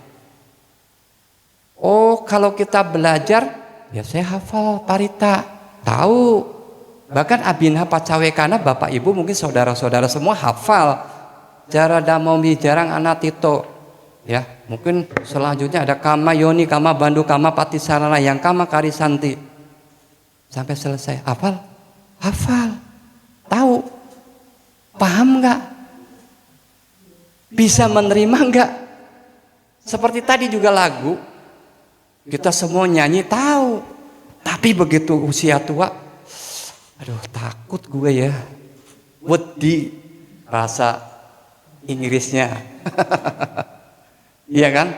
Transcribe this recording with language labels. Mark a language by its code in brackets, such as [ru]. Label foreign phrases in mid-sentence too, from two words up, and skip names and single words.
[id] Oh, kalau kita belajar, ya saya hafal parita, tahu. Bahkan Abhinha Pacawekana, Bapak Ibu mungkin saudara-saudara semua hafal. [pi] Jara Damomi Jarang Anatito. [id] Ya, mungkin selanjutnya ada [pi] Kama Yoni, Kama Bandu, Kama Patisarana, [id] yang [pi] Kama Karisanti. [id] Sampai selesai, hafal, tahu, paham nggak? Bisa menerima nggak? Seperti tadi juga lagu, kita semua nyanyi tahu, tapi begitu usia tua, aduh takut gue ya, wedi rasa Inggrisnya, iya kan?